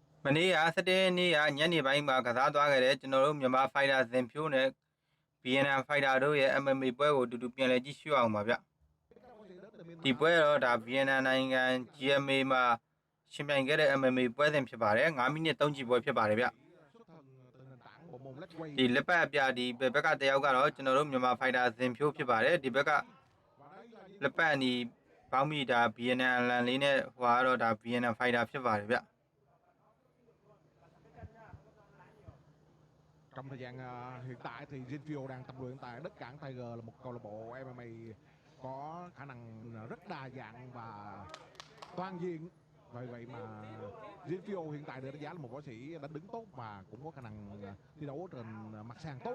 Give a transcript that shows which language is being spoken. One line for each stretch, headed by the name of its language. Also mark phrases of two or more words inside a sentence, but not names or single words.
Burmese: မနေ့က17နေ့ကညနေပိုင်းမှာကစားသွားခဲ့တဲ့ကျွန်တော်တို့မြန်မာဖိုက်တာဇင်ဖြိုးနဲ့ VNN ဖိုက်တာတို့ရဲ့ MMA ပွဲကိုတူတူပြန်လည်ကြည့်ရှုအောင်ပါဗျဒီပွဲတော့ဒါ VNN နိုင်ငံ GMA မှာရှင်ပြိုင်ခဲ့တဲ့ MMA ပွဲစဉ်ဖြစ်ပါတယ်9မိနစ်3ချီပွဲဖြစ်ပါတယ်ဗျဒီလက်ပတ်အပြဒီဘက်ကတယောက်ကတော့ကျွန်တော်တို့မြန်မာဖိုက်တာဇင်ဖြိုးဖြစ်ပါတယ်ဒီဘက်ကလက်ပတ်အနီဘောင်းမီတာ VNN အလန်လေးနဲ့ဟိုကတော့ဒါ VNN ဖိုက်တာဖြစ်ပါတယ်ဗျ
Vietnamese: Trong thời gian hiện tại thì Zinfio đang tập luyện tại Đất Cảng Tiger là một câu lạc bộ MMA có khả năng rất đa dạng và toàn diện. Vì vậy mà Zinfio hiện tại được đánh giá là một võ sĩ đánh đứng tốt và cũng có khả năng thi đấu trên mặt sàn tốt.